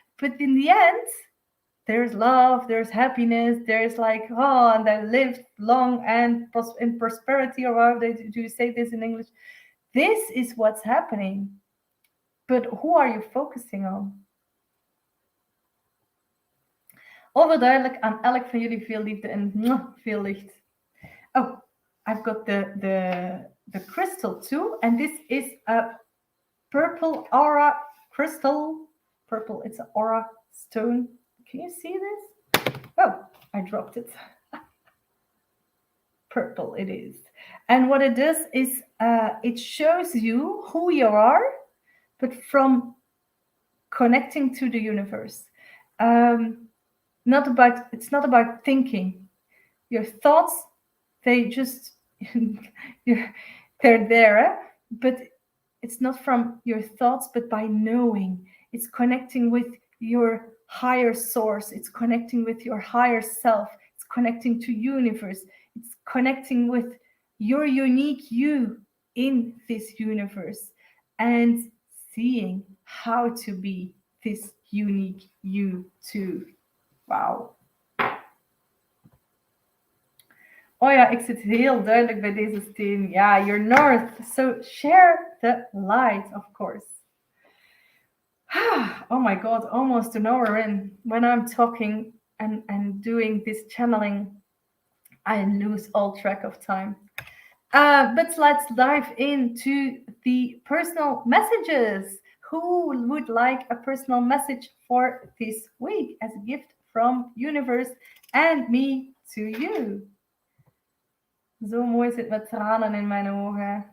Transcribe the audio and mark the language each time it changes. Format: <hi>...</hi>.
<en>But in the end, there's love, there's happiness, there's like, and they live long and in prosperity, or however do you say this in English. This is what's happening. But who are you focusing on?</en> <nl>Overduidelijk, aan elk van jullie veel liefde en veel licht.</nl> <en>Oh, I've got the crystal too, and this is a purple aura crystal. Purple, it's an aura stone. Can you see this? Oh, I dropped it. Purple it is. And what it does is it shows you who you are, but from connecting to the universe. It's not about thinking. Your thoughts, they just they're there, but it's not from your thoughts, but by knowing. It's connecting with your higher source. It's connecting with your higher self. It's connecting to universe. It's connecting with your unique you in this universe and seeing how to be this unique you too.</en> <nl>Wauw. Oh ja, ik zit heel duidelijk bij deze steen.</nl> <en>Ja, your north. So share the light, of course. Oh my God, almost an hour in. When I'm talking and doing this channeling, I lose all track of time. But let's dive into the personal messages. Who would like a personal message for this week as a gift from universe and me to you?</en> <nl>Zo mooi zit met tranen in mijn ogen.</nl>